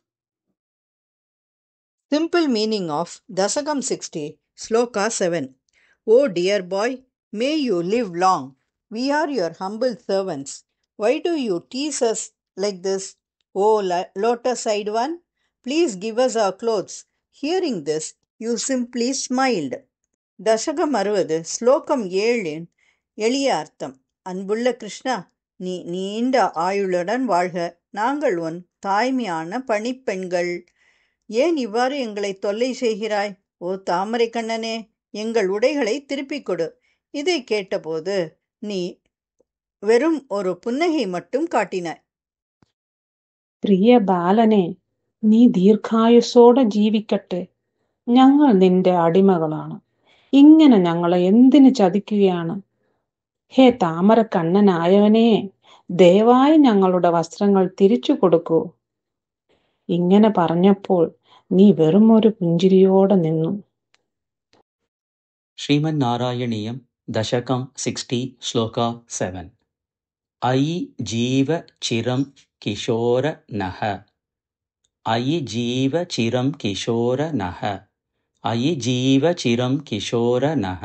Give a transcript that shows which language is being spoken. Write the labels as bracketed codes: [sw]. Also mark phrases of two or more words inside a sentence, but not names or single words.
[en] Simple meaning of Dasakam 60, Sloka 7. O dear boy, may you live long. We are your humble servants. Why do you tease us like this? O lotus eyed one, please give us our clothes. Hearing this, you simply smiled. [ta] தசகம் 60 ஸ்லோகம் 7 எளிய அர்த்தம். அன்புள்ள கிருஷ்ணா, நீ நீண்ட ஆயுளுடன் வாழ்க. நாங்கள் உன் தாய்மையான பணிப்பெண்கள். ஏன் இவ்வாறு எங்களை தொல்லை செய்கிறாய்? ஓ தாமரை கண்ணனே, எங்கள் உடைகளை திருப்பிக் கொடு. இதை கேட்டபோது நீ வெறும் ஒரு புன்னகை மட்டும் காட்டினாய். [ml] പ്രിയ ബാലനെ, നീ ദീർഘായുസ്സോടെ ജീവിക്കട്ടെ. ഞങ്ങൾ നിന്റെ അടിമകളാണ്. ഇങ്ങനെ ഞങ്ങളെ എന്തിനു ചതിക്കുകയാണ്? ഹേ താമരക്കണ്ണനായവനെ, ദയവായി ഞങ്ങളുടെ വസ്ത്രങ്ങൾ തിരിച്ചു കൊടുക്കൂ. ഇങ്ങനെ പറഞ്ഞപ്പോൾ നീ വെറും ഒരു പുഞ്ചിരിയോടെ നിന്നു. [sa] श्रीमन्नारायणीयं दशकं 60 श्लोका 7. अयि जीव चिरं किशोर नः. अयि जीव चिरं किशोर नः. अयि जीव चिरं किशोर नः.